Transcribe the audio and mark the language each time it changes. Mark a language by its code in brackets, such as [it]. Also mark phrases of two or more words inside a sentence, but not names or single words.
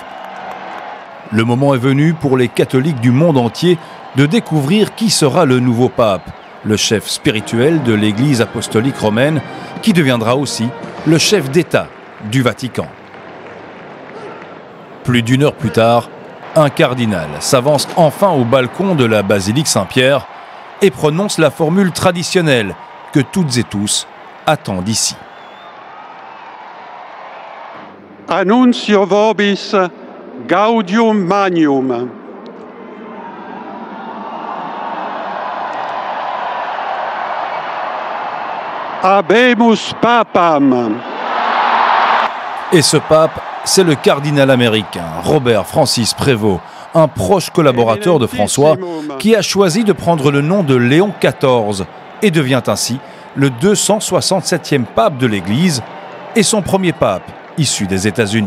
[fr] Le moment est venu pour les catholiques du monde entier de découvrir qui sera le nouveau pape, le chef spirituel de l'Église apostolique romaine, qui deviendra aussi le chef d'État du Vatican. Plus d'une heure plus tard, un cardinal s'avance enfin au balcon de la basilique Saint-Pierre et prononce la formule traditionnelle que toutes et tous attendent ici. [la] Annuncio vobis gaudium magnum. Habemus Papam. [fr] Et ce pape, c'est le cardinal américain Robert Francis Prévost, un proche collaborateur de François, qui a choisi de prendre le nom de Léon XIV et devient ainsi le 267e pape de l'Église et son premier pape issu des États-Unis.